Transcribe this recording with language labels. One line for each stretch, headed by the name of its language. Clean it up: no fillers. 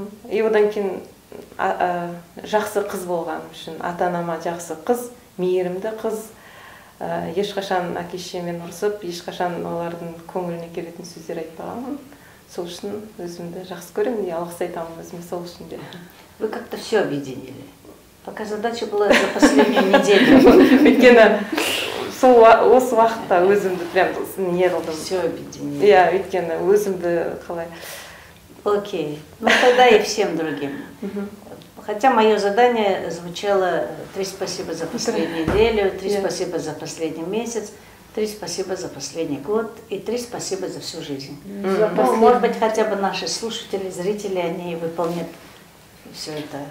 Kazakh: И одан кейін жақсы қыз болғаным үшін, ата-анама жақсы қыз, мейірімді қыз, ешқашан әке-шешемен ұрсып, ешқашан олардың көңіліне келетін сөздер айтпағанмын. Сол үшін өзімді жақсы көремін и алғыс айтамын өзіме сол үшін де.
Russian: Вы как-то все объединили. Пока задача была за последнюю неделю.
Kazakh: Өйткені осы уақытта өзімді прям не қылдым.
Russian: Все объединили.
Kazakh: Иә, өйткені өзімді қалай.
Russian: Окей. Ну тогда и всем другим. Хотя мое задание звучало 3 спасибо за последнюю неделю, 3 спасибо за последний месяц, 3 спасибо за последний год и 3 спасибо за всю жизнь. Ну, может быть, хотя бы наши слушатели, зрители, они выполнят все это.